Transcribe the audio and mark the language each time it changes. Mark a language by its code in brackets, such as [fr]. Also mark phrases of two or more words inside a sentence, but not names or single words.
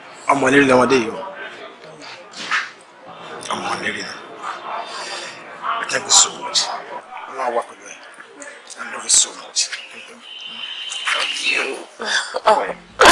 [yo] Ọmọ ìlérí lọmọdé yìí o. Ọmọ ìlérí ni. [en] Thank you so much. [yo] Ọlọ́run wà pẹ̀lú ẹ. [en] I love you so much. Thank you. Thank you.